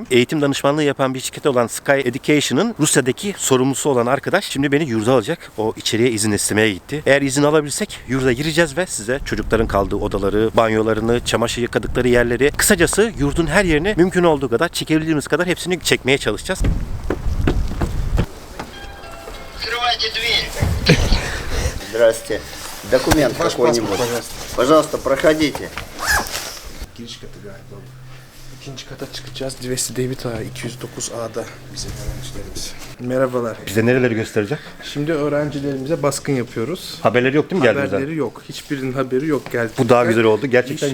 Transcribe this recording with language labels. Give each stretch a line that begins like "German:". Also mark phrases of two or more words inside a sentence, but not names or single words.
Turkish: Eğitim danışmanlığı yapan bir şirket olan Sky Education'ın Rusya'daki sorumlusu olan arkadaş şimdi beni yurda alacak. O içeriye izin istemeye gitti. Eğer izin alabilsek yurda gireceğiz ve size çocukların kaldığı odaları, banyolarını, çamaşır yıkadıkları yerleri, kısacası yurdun her yerini mümkün olduğu kadar, çekebildiğimiz kadar hepsini çekmeye çalışacağız.
Russian: Открывайте дверь. Здрасте. Документ какой-нибудь. Пожалуйста, проходите.
Turkish: Giriş katı galiba. İkinci kata çıkacağız. Divesi David A 209A'da bizim öğrencilerimiz. Merhabalar. Bize nereleri gösterecek? Şimdi öğrencilerimize baskın yapıyoruz. Haberleri yok değil mi geldiğinizden? Haberleri yok. Hiçbirinin haberi yok geldi. Bu daha güzel oldu. Gerçekten